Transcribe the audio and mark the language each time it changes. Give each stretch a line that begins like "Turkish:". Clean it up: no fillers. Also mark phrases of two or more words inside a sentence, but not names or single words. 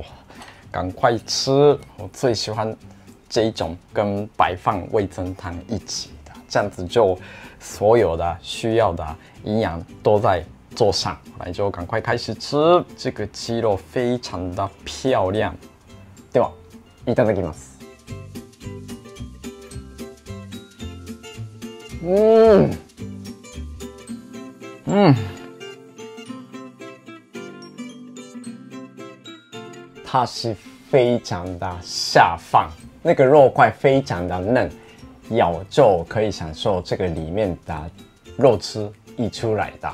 Chinese: 赶快吃，我最喜欢这种跟白饭味噌汤一起的，这样子就所有的需要的营养都在桌上，来就赶快开始吃。这个鸡肉非常的漂亮，
Japanese: ではいただきます。
Chinese: 它是非常的下饭，那个肉块非常的嫩，咬就可以享受这个里面的肉汁溢出来的。